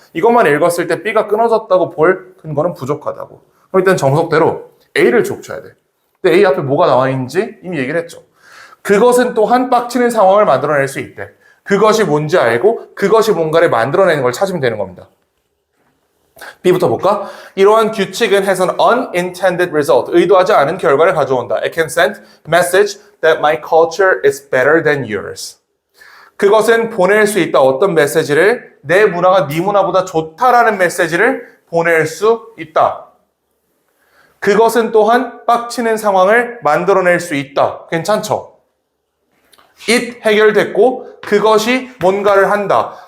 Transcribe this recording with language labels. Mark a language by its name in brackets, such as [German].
[Korean] 이것만 읽었을 때 B가 끊어졌다고 볼 근거는 부족하다고. 그럼 일단 정석대로 A를 족쳐야 돼. 근데 A 앞에 뭐가 나와 있는지 이미 얘기를 했죠. 그것은 또한 빡치는 상황을 만들어낼 수 있대. 그것이 뭔지 알고 그것이 뭔가를 만들어내는 걸 찾으면 되는 겁니다. B부터 볼까? 이러한 규칙은 [English] has an unintended result. [Korean] 의도하지 않은 결과를 가져온다. [English] It can send message that my culture is better than yours. [Korean] 그것은 보낼 수 있다. 어떤 메시지를? 내 문화가 네 문화보다 좋다라는 메시지를 보낼 수 있다. 그것은 또한 빡치는 상황을 만들어낼 수 있다. 괜찮죠? it 해결됐고 그것이 뭔가를 한다.